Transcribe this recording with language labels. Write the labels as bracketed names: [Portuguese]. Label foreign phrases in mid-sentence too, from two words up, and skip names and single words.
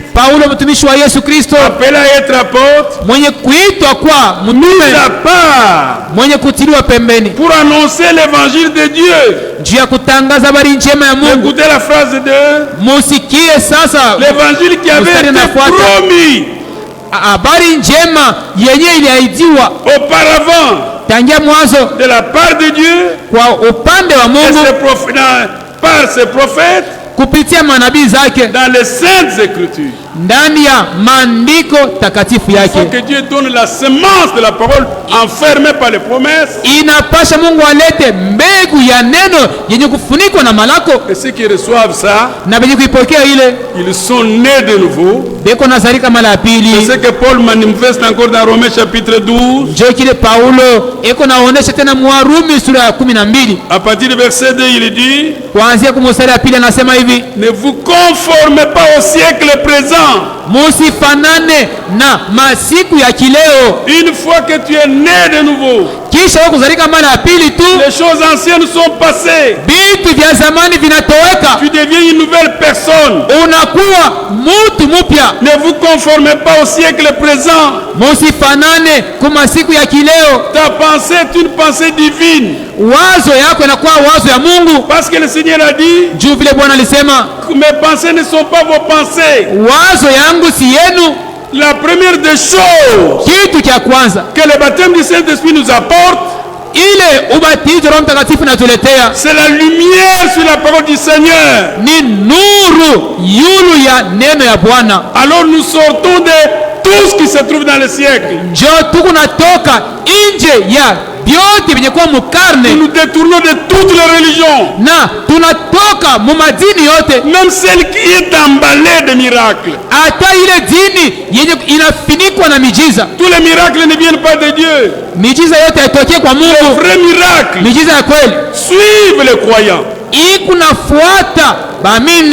[Swahili] Paulo mtumishi wa Yesu Kristo, [French] appelé à être apôtre, [Swahili] mwenye kuitwa kwa [French] mis [Swahili] mtume, [French] à part [Swahili] mwenye kutiliwa pembeni [French] pour annoncer l'évangile de Dieu. [Swahili] juu ya kutangaza habari njema ya Mungu. [French] Écoutez la phrase 2. [Swahili] Musikie sasa [French] L'évangile qui avait [Swahili] Mstari [French] été [Swahili] unafuata. [French] promis [Swahili] habari njema yenye iliahidiwa [French] auparavant [Swahili] tangia mwanzo [French] de la part de Dieu [Swahili] kwa upande wa [French] et [Swahili] Mungu [French] par ses prophètes [Swahili] kupitia manabii zake [French] dans les saintes écritures. [Swahili] ndani ya maandiko takatifu [French] Il faut [Swahili] yake. [French] que Dieu donne la semence de la parole enfermée par les promesses. [Swahili] Inapasha Mungu alete mbegu ya neno yenye kufunikwa na malako, [French] Et ceux qui reçoivent ça, [Swahili] na benye kuipokea ile [French] ils sont nés de nouveau. [Swahili] beko nazalika mara ya [French] C'est [Swahili] pili. [French] ce que Paul manifeste encore dans Romains chapitre 12. [Swahili] Njo kile Paulo eko naonesha tena Mwarumi sura ya 12 [French] À partir du verset 2, il dit, [Swahili] kuanzia kumstari ya pili, anasema hivi, [French] ne vous conformez pas au siècle présent. [Swahili] musifanane na masiku ya kileo. [French] Une fois que tu es né de nouveau, [Swahili] Kisha wewe kuzalika mara ya pili tu, [French] les choses anciennes sont passées. [Swahili] vitu vya zamani vinatoweka, [French] Tu deviens une nouvelle personne. [Swahili] unakuwa mtu mpya. [French] Ne vous conformez pas au siècle présent. [Swahili] Musifanane kwa masiku ya kileo. [French] Ta pensée est une pensée divine. [Swahili] Wazo yako inakuwa wazo ya Mungu, [French] Parce que le Seigneur a dit, [Swahili] juu vile Bwana alisema, [French] mes pensées ne sont pas vos pensées. [Swahili] wazo yangu si yenu. [French] La première des choses [Swahili] Kitu cha kwanza [French] que le baptême du Saint-Esprit nous apporte, [Swahili] ile ubatizo Roho Mtakatifu natuletea [French] c'est la lumière sur la parole du Seigneur. [Swahili] ni nuru yulu ya neno ya Bwana. [French] Alors nous sortons de tout ce qui se trouve dans le siècle. [Swahili] Njo tuku natoka nje ya vyote vyenye kuwa mukarne, [French] nous nous détournons de toutes les religions, [Swahili] na tunatoka mu madini yote, [French] même celle qui est emballée de miracles. [Swahili] hata ile dini yenye inafinikwa na mijiza. [French] Tous les miracles ne viennent pas de Dieu. [Swahili] Mijiza yote haitokee kwa [French] Les [Swahili] Mungu. [French] vrais miracles [Swahili] Mijiza ya kweli [French] suivent les croyants. [Swahili] ikunafuata baamini.